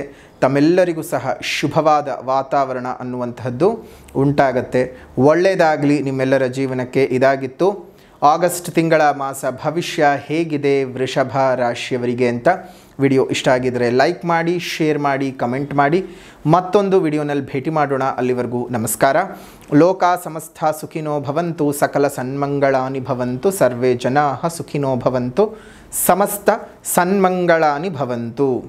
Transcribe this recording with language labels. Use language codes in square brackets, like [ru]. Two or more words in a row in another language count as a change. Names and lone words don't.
[kn] ತಮ್ಮೆಲ್ಲರಿಗೂ ಸಹ ಶುಭವಾದ ವಾತಾವರಣ ಅನ್ನುವಂತಹದ್ದು ಉಂಟಾಗತ್ತೆ. ಒಳ್ಳೆಯದಾಗಲಿ ನಿಮ್ಮೆಲ್ಲರ ಜೀವನಕ್ಕೆ. ಇದಾಗಿತ್ತು ಆಗಸ್ಟ್ ತಿಂಗಳ ಮಾಸ ಭವಿಷ್ಯ ಹೇಗಿದೆ ವೃಷಭ ರಾಶಿಯವರಿಗೆ ಅಂತ. ವಿಡಿಯೋ ಇಷ್ಟ ಆಗಿದ್ದರೆ ಲೈಕ್ ಮಾಡಿ, ಶೇರ್ ಮಾಡಿ, ಕಮೆಂಟ್ ಮಾಡಿ. ಮತ್ತೊಂದು ವಿಡಿಯೋನಲ್ಲಿ ಭೇಟಿ ಮಾಡೋಣ. ಅಲ್ಲಿವರೆಗೂ ನಮಸ್ಕಾರ. [sa] ಲೋಕ ಸಮಸ್ತ ಸುಖಿನೋ ಭವಂತು, ಸಕಲ ಸನ್ಮಂಗಳಾನಿ ಭವಂತು, ಸರ್ವೇ ಜನಾಃ ಸುಖಿನೋ ಭವಂತು, ಸಮಸ್ತ ಸನ್ಮಂಗಳಾನಿ ಭವಂತು.